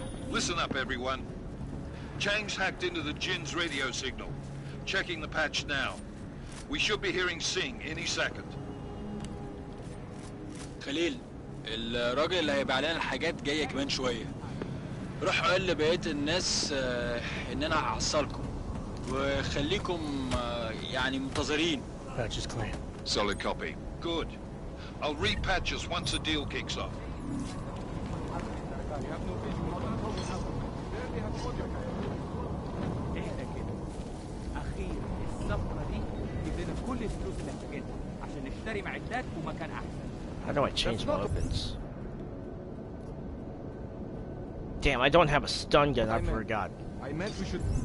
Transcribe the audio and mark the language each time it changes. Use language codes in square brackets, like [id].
[en] Listen up, everyone. Chang's hacked into the Jin's radio signal. Checking the patch now. We should be hearing Sing any second. [ar] خليل، الراجل اللي هيبيع لنا الحاجات جاية كمان شوية. روح قول لبقية الناس إن أنا هحصلكم. وخليكم يعني منتظرين. [en] Patch is clean. Solid copy. Good. I'll repatch us once the deal kicks off. [ar] اهدى كده. أخيرا الصفقة دي تدينا كل الفلوس اللي محتاجينها عشان نشتري معدات ومكان أحسن. [en] How do I change my weapons? Damn, I don't have a stun gun, I forgot. I meant we should...